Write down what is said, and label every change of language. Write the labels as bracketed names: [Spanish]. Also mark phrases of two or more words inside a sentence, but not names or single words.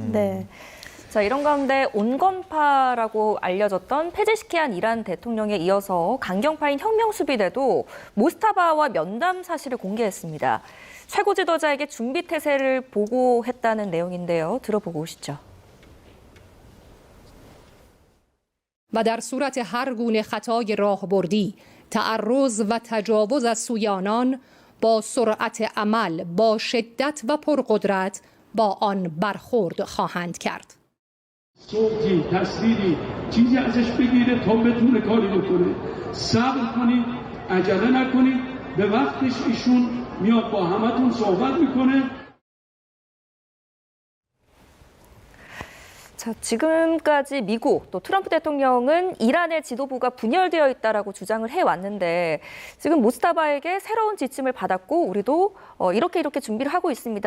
[Korean] 네. 자, 이런 가운데 온건파라고 알려졌던 페제시키안 이란 대통령에 이어서 강경파인 혁명수비대도 모스타바와 면담 사실을 공개했습니다. 최고 지도자에게 준비 태세를 보고했다는 내용인데요. 들어보고 오시죠. [Persian] و در صورت هر گونه خطای راهبردی، تعرض و تجاوز از سوی آنان با سرعت عمل، با شدت و پرقدرت با آن برخورد خواهند کرد. صوتی، تصویری، چیزی ازش بگیره تا بتونه کاری بکنه. صبر کنید، عجله نکنید. به وقتش ایشون میاد با همتون صحبت میکنه. [Korean] 자, 지금까지 미국 또 트럼프 대통령은 이란의 지도부가 분열되어 있다라고 주장을 해왔는데 지금 모스타바에게 새로운 지침을 받았고 우리도 이렇게 준비를 하고 있습니다.